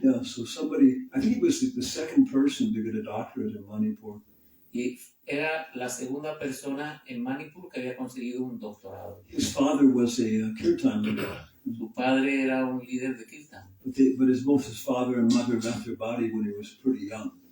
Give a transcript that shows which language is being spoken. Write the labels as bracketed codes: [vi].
[en] Yeah, so I think he was the second person to get a doctorate in Manipur. [es] Y era la segunda persona en Manipur que había conseguido un doctorado. [en] His father was a kirtan leader, [es] Su padre era un líder de Kirtan. [en] but both his father and mother left their body when he was pretty young.